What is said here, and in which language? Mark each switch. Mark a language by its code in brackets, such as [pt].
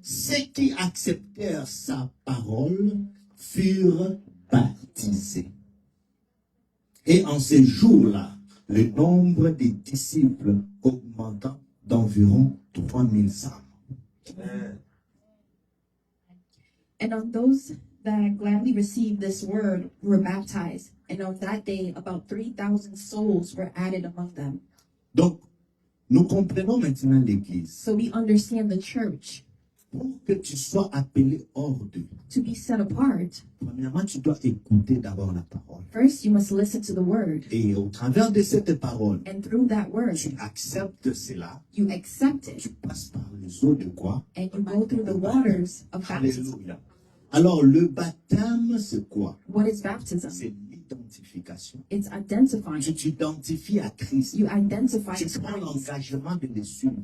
[fr] Ceux qui acceptèrent sa parole furent baptisés. Et en ces jours-là, le nombre des disciples augmenta d'environ 3000 âmes. [en] and on those that gladly received this word were baptized. And on that day, about 3,000 souls were added among them. [fr] Donc, nous comprenons maintenant l'Église. [en] So we understand the church. [fr] Pour que tu sois appelé hors d'eux, [en] To be set apart, [fr] premièrement, tu dois écouter d'abord la parole. [en] first you must listen to the word. [fr] Et au travers de cette parole, [en] And through that word, [fr] tu acceptes cela, [en] you accept it. [fr] tu passes par les eaux de quoi? [en] And you go through the waters of baptism. [fr] Alléluia. Alors, le baptême, c'est quoi? [en] What is baptism? [fr] C'est l'identification. [en] It's identifying. [fr] Tu t'identifies à Christ. [en] You identify [fr] Tu [en] as [fr] prends [en] Christ. [fr] l'engagement de le suivre.